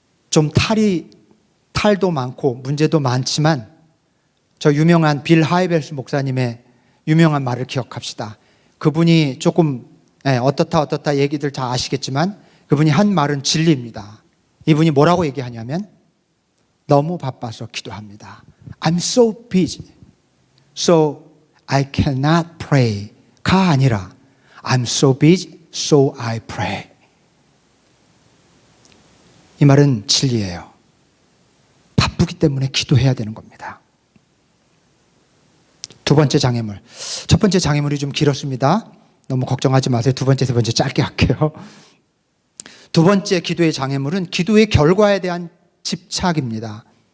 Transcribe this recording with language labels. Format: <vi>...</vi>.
<ko>좀 탈도 많고 문제도 많지만 저 유명한 빌 하이벨스 목사님의 유명한 말을 기억합시다. 그분이 조금 어떻다 얘기들 다 아시겠지만 그분이 한 말은 진리입니다. 이분이 뭐라고 얘기하냐면 너무 바빠서 기도합니다.</ko> <en>I'm so busy, so I cannot pray가 아니라 I'm so busy, so I pray.</en> <ko>이 말은 진리예요. 바쁘기 때문에 기도해야 되는 겁니다. 두 번째 장애물. 첫 번째 장애물이 좀 길었습니다. 너무 걱정하지 마세요. 두 번째, 세 번째 짧게 할게요. 두 번째 기도의 장애물은 기도의 결과에 대한 집착입니다.</ko>